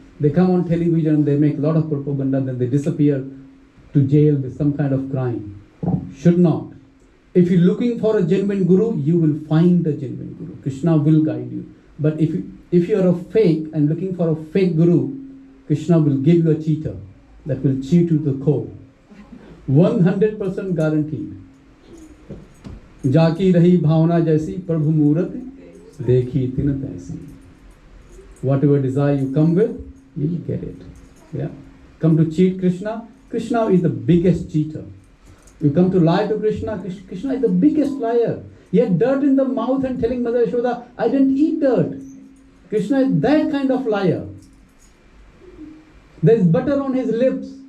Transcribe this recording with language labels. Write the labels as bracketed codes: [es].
[en] They come on television, they make a lot of propaganda, then they disappear to jail with some kind of crime. Should not. If you're looking for a genuine Guru, you will find a genuine Guru. Krishna will guide you. But if you are a fake and looking for a fake Guru, Krishna will give you a cheater that will cheat you to the core. 100% guaranteed. [hi] जाकी रही भावना जैसी प्रभु मूरत देखी तिन तैसी. [en] Whatever desire you come with, you will get it. Yeah. Come to cheat Krishna. Krishna is the biggest cheater. You come to lie to Krishna. Krishna is the biggest liar. He had dirt in the mouth and telling Mother Yashoda, I didn't eat dirt. Krishna is that kind of liar. There is butter on his lips.